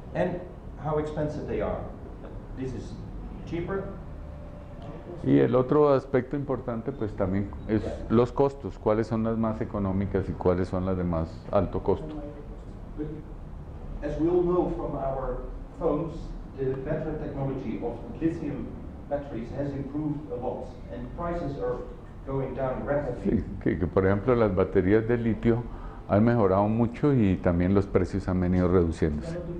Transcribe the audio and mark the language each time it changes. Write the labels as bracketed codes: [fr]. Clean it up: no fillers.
[en] And how expensive they are. This is cheaper. [es] Y el otro aspecto importante pues también es los costos, cuáles son las más económicas y cuáles son las de más alto costo. [en] But as we all know from our phones, the battery technology of lithium batteries has improved a lot, and prices are going down rapidly. [es] Sí, que por ejemplo las baterías de litio han mejorado mucho y también los precios han venido reduciéndose.